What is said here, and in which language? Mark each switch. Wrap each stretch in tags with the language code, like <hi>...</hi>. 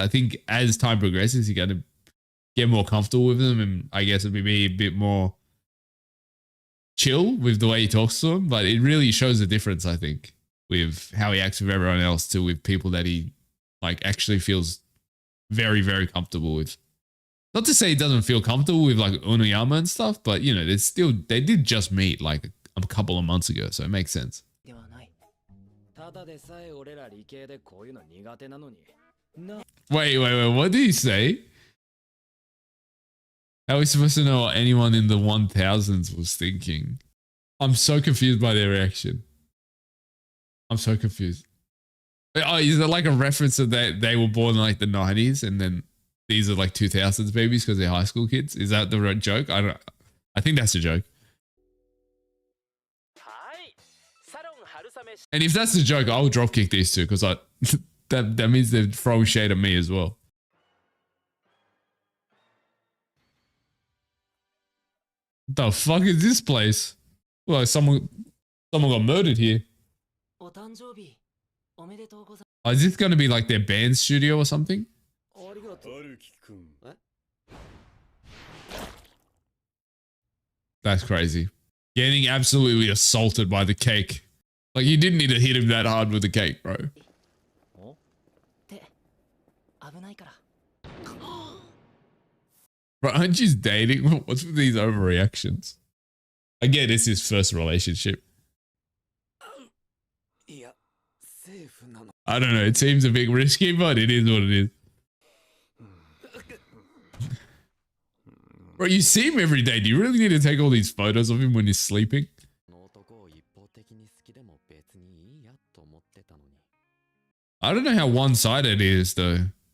<en>I think as time progresses, he's gonna get more comfortable with them, and I guess it'll be a bit more chill with the way he talks to them. But it really shows a difference, I think, with how he acts with everyone else to with people that he like actually feels very, very comfortable with. Not to say he doesn't feel comfortable with like Onuyama and stuff, but you know, they did just meet like a couple of months ago, so it makes sense.</en> <ja>ではない。ただでさえ俺ら理系でこういうの苦手なのに。な。</ja> <en>Wait, what did he say? How are we supposed to know what anyone in the 1000s was thinking? I'm so confused by their reaction. I'm so confused. Oh, is it like a reference that they were born in like the 90s and then these are like 2000s babies because they're high school kids? Is that the right joke? I think that's a joke. And if that's the joke, I'll dropkick these two because that means they're throwing shade at me as well. The fuck is this place? Well, someone got murdered here.</en> <ja>お誕生日おめでとうござい</ja> <en>Oh, is this going to be like their band studio or something?</en> <ja>ありがとう。 Haruki-kun.</ja> <en>That's crazy. Getting absolutely assaulted by the cake. Like, you didn't need to hit him that hard with the cake, bro.</en> <ja>って危ないから</ja> <en>Bro, aren't you dating? What's with these overreactions? I get it's his first relationship.</en> <ja>いや、セーフなの。</ja> <en>I don't know. It seems a bit risky, but it is what it is. Bro, you see him every day. Do you really need to take all these photos of him when he's sleeping?</en> <ja>この男を一方的に好きでも別にいいやと思ってたのに。</ja> <en>I don't know how one-sided it is, though.</en>